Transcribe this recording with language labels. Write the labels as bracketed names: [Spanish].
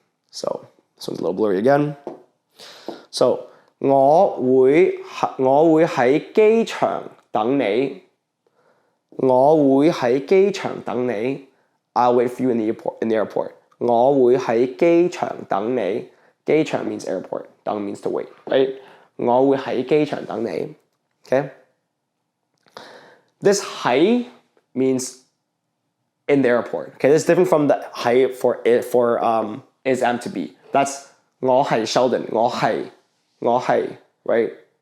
[English] So, this one's a little blurry again. So, [Cantonese] 我會喺機場等你我會喺機場等你 [English] I'll wait for you in the airport. [Cantonese] 我會喺機場等你 [English] 機場 means airport, 等 means to wait, right? [Cantonese] 我會喺機場等你 okay? [English] This 喺 means in the airport, okay? This is different from the 喺 for is am to be. That's 我係 Sheldon, 我係 right?